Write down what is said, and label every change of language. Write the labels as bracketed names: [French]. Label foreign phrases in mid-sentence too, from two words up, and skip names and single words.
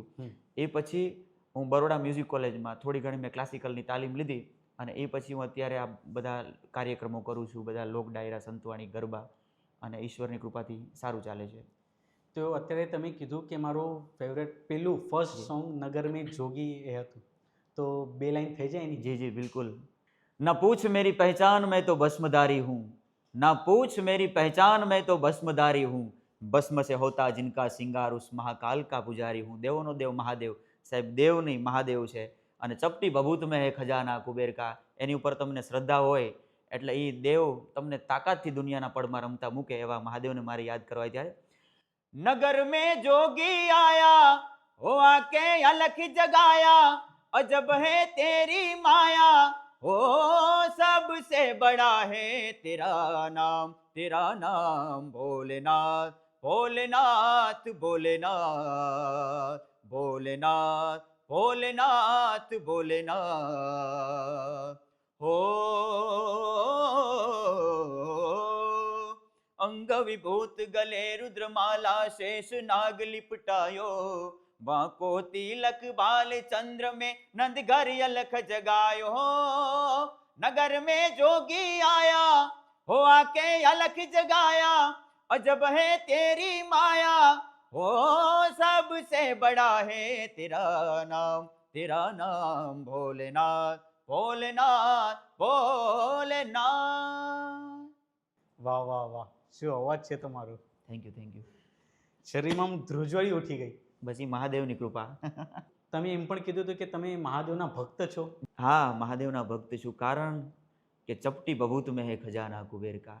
[Gujarati] એ પછી હું બરોડા મ્યુઝિક કોલેજમાં થોડી ઘણી મેં ક્લાસિકલની તાલીમ લીધી, અને એ પછી હું અત્યારે આ બધા કાર્યક્રમો કરું છું, બધા લોક ડાયરા, સંતવાણી, ગરબા, અને ઈશ્વરની કૃપાથી સારું ચાલે છે. તો અત્યારે તમે કીધું કે મારું ફેવરેટ પેલું ફર્સ્ટ સોંગ નગર મેં જોગી એ હતું, તો 2 લાઈન થઈ જાય એની? જી જી બિલકુલ. [Hindi] ना पूछ मेरी पहचान मैं तो भस्मधारी हूँ, ना पूछ मेरी पहचान मैं तो भस्मधारी हूँ, भस्म से होता जिनका सिंगार उस महाकाल का पुजारी हूँ. [Gujarati] દેવોનો દેવ મહાદેવ. સાહેબ દેવ નહીં, મહાદેવ છે. અને [Hindi] चपटी भभूत में है खज़ाना कुबेर का. [Gujarati] એની ઉપર તમને શ્રદ્ધા હોય એટલે એ દેવ તમને તાકાતથી દુનિયાના પડમાં રમતા મૂકે. એવા મહાદેવને મારે યાદ કરવા ત્યારે. [Hindi] नगर में जोगी आया हो आके अलख जगाया, अजब है तेरी माया हो सबसे बड़ा है तेरा नाम भोलेनाथ भोलेनाथ भोलेनाथ भोलेनाथ भोलेनाथ भोलेनाथ हो अंग विभूत गले रुद्रमाला शेष नाग लिपटायो वांको तिलक बाल चंद्र में नंद घर अलख जगायो नगर में जोगी आया हो आके अलख जगाया अजब है तेरी माया हो सबसे बड़ा है तेरा नाम भोलेनाथ भोलेनाथ भोलेनाथ. [Gujarati] વાહ વાહ વાહ, શું અવાજ છે તમારો! [English] thank you. [Gujarati] શરીરમાં આમ ધ્રુજવાળી ઉઠી ગઈ. બસ ઈ મહાદેવની કૃપા. તમે એમ પણ કીધું હતું કે તમે મહાદેવના ભક્ત છો. હા, મહાદેવના ભક્ત છું. કારણ કે [Hindi] चपटी बहुत में है खज़ाना कुबेर का.